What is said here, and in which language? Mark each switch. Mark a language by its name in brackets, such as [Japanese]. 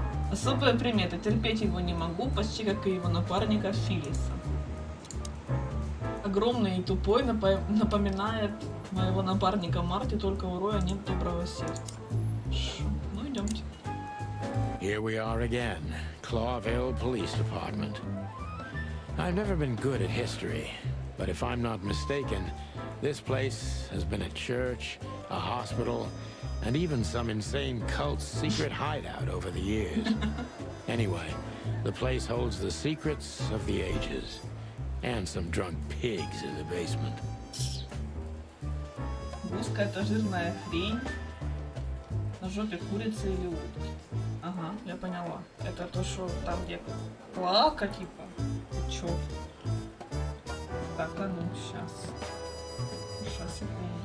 [Russian] Особая примета. Терпеть его не могу, почти как и его напарника Филлиса. Огромный и тупой, напоминает моего напарника Марти, только у Роя нет доброго сердца. Ну, идемте. [English] Here we are again, Clawville Police Department. I've never been good at history, but if I'm not mistaken, this place has been a church, a hospital, and even some insane cult's secret hideout over the years. Anyway, the place holds the secrets of the ages, and some drunk pigs in the basement. [Russian] закуска это жирная хрень. На жопе курицы или утки. Ага, я поняла. Это то, что там где плака типа. Чё? Так, а ну, сейчас. Сейчас, секунду.